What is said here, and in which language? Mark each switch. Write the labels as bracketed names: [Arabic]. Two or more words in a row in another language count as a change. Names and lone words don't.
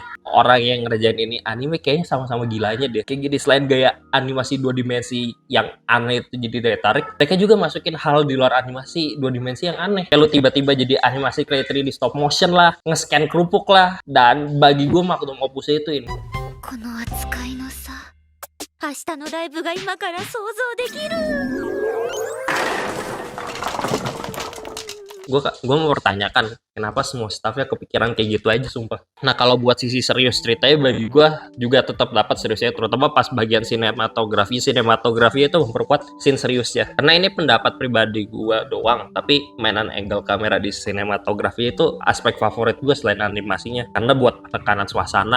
[Indonesian] Orang yang ngerjain ini anime kayaknya sama-sama gilanya deh. Kayak gini, selain gaya animasi dua dimensi yang aneh itu jadi daya tarik, mereka juga masukin hal di luar animasi dua dimensi yang aneh. Kayak lu tiba-tiba jadi animasi kayak 3D [English] stop motion [Indonesian] lah, nge-scan kerupuk lah, dan bagi gue magnum opusnya itu ini. [Japanese] この扱いの差、明日のライブが今から想像できる。 [Indonesian] Gue mau pertanyakan kenapa semua staffnya kepikiran kayak gitu aja, sumpah. Nah, kalau buat sisi serius ceritanya bagi gue juga tetap dapat seriusnya, terutama pas bagian sinematografi itu memperkuat scene seriusnya. Karena ini pendapat pribadi gue doang, tapi mainan angle kamera di sinematografi itu aspek favorit gue selain animasinya, karena buat tekanan suasana.